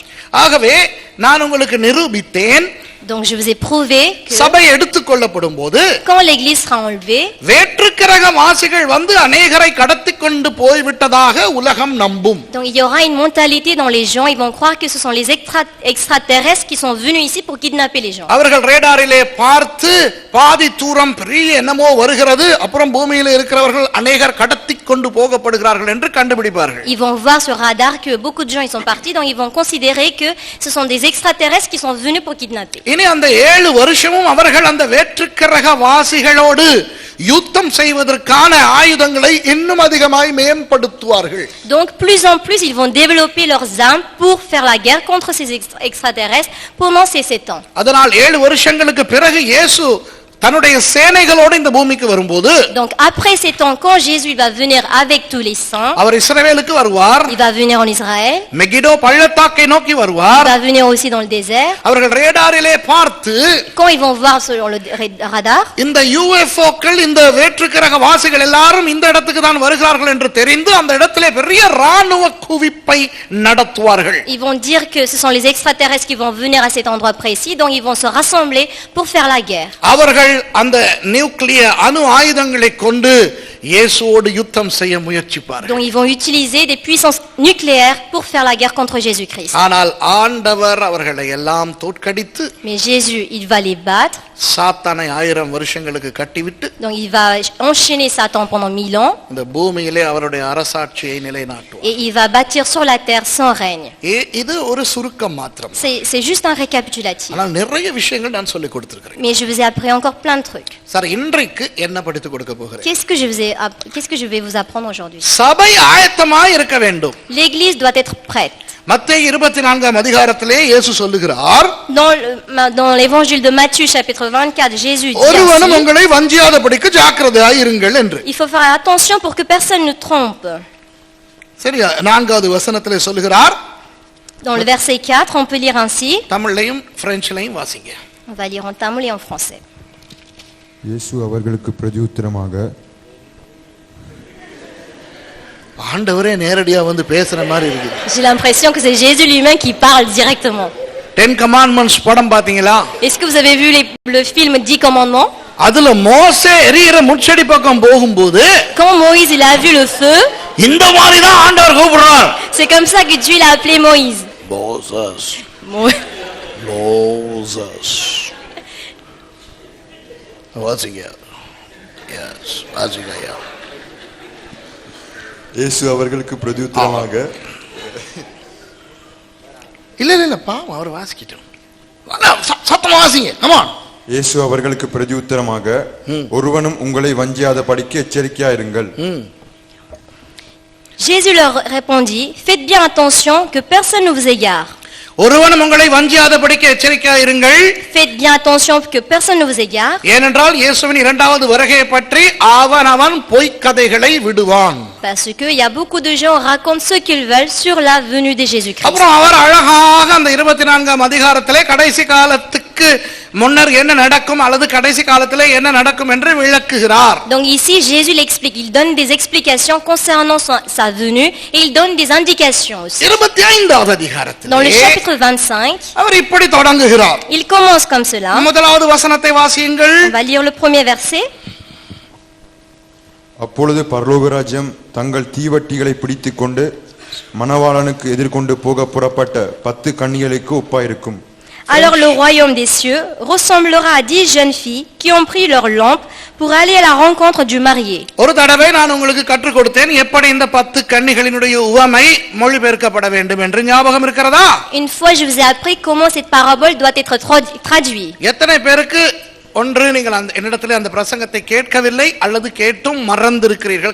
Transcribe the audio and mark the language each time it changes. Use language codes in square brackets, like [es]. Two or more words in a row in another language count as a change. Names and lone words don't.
[ta] ஆகவே நான் உங்களுக்கு நிரூபித்தேன். [fr] Donc je vous ai prouvé que [ta] சபை எடுத்துக்கொள்ளப்படும் போது, [fr] quand l'église sera enlevée, [ta] வேற்றுக்கிரக வாசிகள் வந்து அநேகரை கடத்திக் கொண்டு போய்விட்டதாக உலகம் நம்பும். [fr] donc il y aura une mentalité dans les gens, ils vont croire que ce sont les extraterrestres qui sont venus ici pour kidnapper les gens. [ta] அவர்கள் ரேடாரிலே பார்த்து பாதி தூரம் பெரிய என்னமோ வருகிறது, அப்புறம் பூமியிலே இருக்கிறவர்கள் அநேகர் கடத்திக் கொண்டு போகப்படுகிறார்கள் என்று கண்டுபிடிப்பார்கள். [fr] Ils vont voir sur radar que beaucoup de gens ils sont partis, donc ils vont considérer que ce sont des extraterrestres qui sont venus pour kidnapper. [ta] இனி அந்த 7 வருஷமும் அவர்கள் அந்த வேற்றுக்கிரக வாசிகளோடு யுத்தம் செய்வதற்கான ஆயுதங்களை இன்னும் அதிகமாய் மேம்படுத்துவார்கள். [fr] Donc plus en plus ils vont développer leurs armes pour faire la guerre contre ces extraterrestres pendant ces 7 ans. [ta] அதனால் 7 வருஷங்களுக்கு பிறகு இயேசு தன்னுடைய சேனைகளோடு இந்த பூமிக்கு வரும்போது [fr] Donc après ces temps, quand Jésus va venir avec tous les saints, [ta] அவர் இஸ்ரவேலுக்கு வருவார், [fr] il va venir en Israël, [ta] மெகிடோ பள்ளத்தாக்கை நோக்கி [fr] il [ta] வருவார். [fr] va venir aussi dans le désert. [ta] அவர்கள் ரேடாரிலே பார்த்து [fr] Quand ils vont voir sur le radar, [ta] இந்த யூஎஃப்ஓக்கள் இந்த வேற்றுக்கிரக வாசிகள் எல்லாரும் இந்த இடத்துக்கு தான் வருகிறார்கள் என்று தெரிந்து அந்த இடத்திலே பெரிய ராணுவ குவிப்பை நடத்துவார்கள். [fr] ils vont dire que ce sont les extraterrestres qui vont venir à cet endroit précis, donc ils vont se rassembler pour faire la guerre. [ta] அவர்கள் அந்த நியூக்ளியர் அணு ஆயுதங்களை கொண்டு இயேசுவோடு யுத்தம் செய்ய முயற்சிப்பார்கள். [fr] Donc ils vont utiliser des puissances nucléaires pour faire la guerre contre Jésus-Christ. [ta] ஆனால் ஆண்டவர் அவர்களை எல்லாம் தோற்கடித்து [fr] Mais Jésus, il va les battre. [ta] சாத்தானை 1000 வருஷங்களுக்கு கட்டிவிட்டு [fr] Donc il va enchaîner Satan pendant 1000 ans [ta] இந்த பூமியிலே அவருடைய அரசாட்சியை நிலைநாட்டுவார். [fr] et il va bâtir sur la terre son règne. [ta] இது ஒரு சுருக்கம் மாத்திரம். [fr] C'est juste un récapitulatif. [ta] ஆனால் நிறைய விஷயங்கள் நான் சொல்லிக் கொடுத்திருக்கிறேன். [fr] Mais je vous ai appris encore plein de trucs. [ta] சார் இன்றைக்கு என்ன படித்து கொடுக்க போகிறேன்? [fr] Qu'est-ce que je vais vous apprendre aujourd'hui? [ta] சபை ஆயத்தமாய் இருக்க வேண்டும். [fr] L'église doit être prête. [ta] மத்தேயு 24 அதிகாரத்திலே இயேசு சொல்லுகிறார், [fr] Dans l'évangile de Matthieu chapitre 24, Jésus dit [ta] ஒருவனும் [fr] ainsi, [ta] உங்களை வஞ்சியாதபடிக்கு ஜாக்கிரதையாய் இருங்கள் என்று. [fr] il faut faire attention pour que personne ne trompe. [ta] சரியா? 4வது வசனத்திலே சொல்லுகிறார். [fr] Dans le verset 4, on peut lire ainsi. [ta] தமிழ்லையும் பிரெஞ்சிலையும் வாசிங்க. [fr] On va lire en tamil et en français. [ta] இயேசு அவர்களுக்கு பிரதியுத்தரமாக, ஆண்டவரே நேரடியா வந்து பேசுற மாதிரி இருக்கு. [fr] J'ai l'impression que c'est Jésus lui-même qui parle directement. [ta] 10 commandments படம் பாத்தீங்களா? [fr] Est-ce que vous avez vu le film 10 commandements? [ta] அதுல மோசே எரியிற முட்செடி பக்கம் போகும்போது [fr] Quand Moïse il a vu le feu, [ta] இந்த மாதிரி தான் ஆண்டவர் கூப்பிடுறார். [fr] c'est comme ça que Dieu l'a appelé Moïse. [ta] மோசஸ் Mo- மோசஸ் வாசிங்க. எஸ் வாசிங்க. இயேசு அவர்களுக்கு பிரதியுத்தரமாக, இல்ல பாவம் அவர் வாசிக்கிட்டோம். சத்தமா வாசிங்க. கமா. இயேசு அவர்களுக்கு பிரதியுத்தரமாக, ஒருவனும் உங்களை வஞ்சியாதபடிக்கு எச்சரிக்கையாயிருங்கள். [fr] Jésus leur répondit, faites bien attention que personne ne vous égare. [ta] ஒருவனும் உங்களை வஞ்சியாதபடிக்கு எச்சரிக்கையாக இருங்கள். [fr] Faites bien attention que personne ne vous égare. [ta] ஏனென்றால் இயேசுவின் இரண்டாவது வருகையை பற்றி அவன் பொய்க்கதைகளை விடுவான். [fr] Parce que il y a beaucoup de gens racontent ce qu'ils veulent sur la venue de Jésus-Christ. [ta] அப்புறம் அவர் அழகாக அந்த 24 அதிகாரத்திலே கடைசி காலத்துக்கு முன்னர் என்ன நடக்கும் அல்லது கடைசி காலத்திலே என்ன நடக்கும் என்று விளக்குகிறார். [fr] Donc ici Jésus l'explique, il donne des explications concernant sa venue et il donne des indications aussi. [ta] 25வது அதிகாரத்திலே [fr] Dans le chapitre 25, [ta] அவர் இப்படி தொடங்குகிறார். [fr] il commence comme cela. [ta] முதலாவது வசனத்தை வாசியுங்கள். [fr] On va lire le premier verset. [ta] அப்பொழுது பரலோகராஜ்யம் தங்கள் தீவட்டிகளை பிடித்துக் கொண்டு மணவாளனுக்கு எதிர்கொண்டு போக புறப்பட்ட 10 கன்னிகளுக்கு ஒப்பாயிருக்கும். [fr] Alors le royaume des cieux ressemblera à 10 jeunes filles qui ont pris leur lampe pour aller à la rencontre du marié. [ta] ஒரு தடவை நான் உங்களுக்கு கற்றுக் கொடுத்தேன் எப்படி இந்த 10 கன்னிகளினுடைய உவமை மொழிபெயர்க்கப்பட வேண்டும் என்று. ஞாபகம் இருக்கிறதா? [fr] Une fois je vous ai appris comment cette parabole doit être traduite. [ta] எத்தனை பேருக்கு ஒன்று நீங்கள் என்னிடத்திலே அந்த பிரசங்கத்தை கேட்கவில்லை அல்லது கேட்டும் மறந்திருக்கிறீர்கள்?